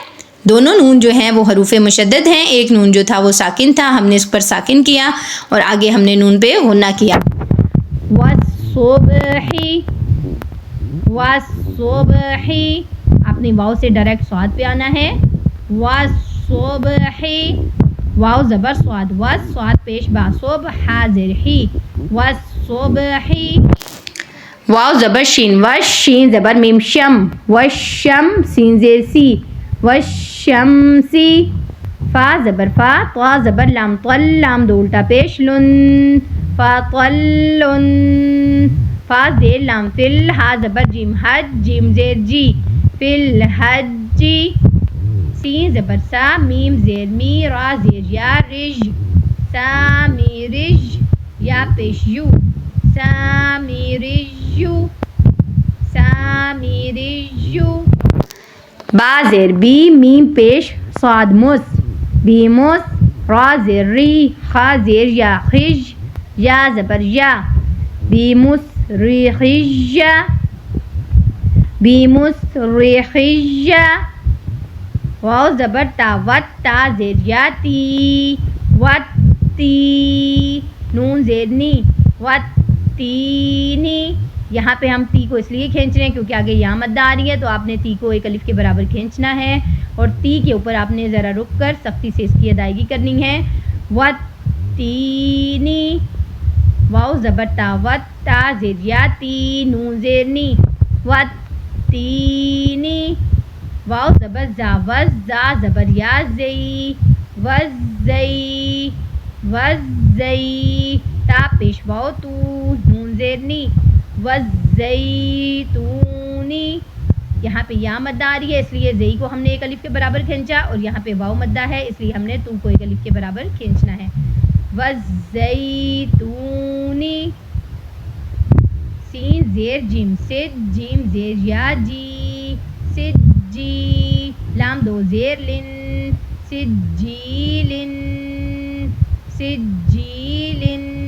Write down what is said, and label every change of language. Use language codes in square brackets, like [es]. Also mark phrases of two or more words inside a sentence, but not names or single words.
[ur] دونوں نون جو ہیں وہ حروف مشدد ہیں. ایک نون جو تھا وہ ساکن تھا، ہم نے اس پر ساکن کیا اور آگے ہم نے نون پہ غنہ کیا. [ar] والصبح، والصبح. [ur] آپ نے واو سے ڈائریکٹ سواد پہ آنا ہے. والصبح، واو زبر سواد، وس سواد پیش با، صبح حاضر ہی، والصبح. واو زبر شین، وش، شین زبر میم، شم، وشم، سین زیر سی، وشمسی. فا زبر فا، طا زبر لام، طل، لام دو الٹا پیش، لن، فطلن. فا زیر لام فل، ہا زبر جیم، حج، جیم زیر جی، فل حجی. سین زبر سا، میم زیر می، را زیر یا، رج، سامی رج، یا پیش یو، سامی رجو، سامی رجو. با زیر بی، میم پیش صاد مس، بیمس، را زیر ری، خا زیر یا، خج، یا زبر یا، بیمس ریخج، بیمس ریخج. واو زبر تا، وت، تا زیر یاتی، وتی، نون زیر نی، وتینی، یہاں پہ ہم تی کو اس لیے کھینچ رہے ہیں کیونکہ آگے یا مدہ آ رہی ہے، تو آپ نے تی کو ایک الف کے برابر کھینچنا ہے اور تی کے اوپر آپ نے ذرا رک کر سختی سے اس کی ادائیگی کرنی ہے. وَالتِّینِ واو زبر تا، وَتا زیر یا، تی نون زیر نی، وَالتِّینِ واو زبر زا، وَزا زبر یا، زئی، وَزَّئی، وَزَّئی، تا پیش واو تو، نون زیر نی، [ar] وَالزَّیتُونِ. [ur] یہاں پہ یا مدہ آ رہی ہے اس لیے زئی کو ہم نے ایک الف کے برابر کھینچا، اور یہاں پہ واو مدہ ہے اس لیے ہم نے تو کو ایک الف کے برابر کھینچنا ہے. وَالزَّیتُونِ، سین زیر جیم، سج جیم زیر یا، جی، سجی، لام دو زیر لن، سجیلن، سجیلن.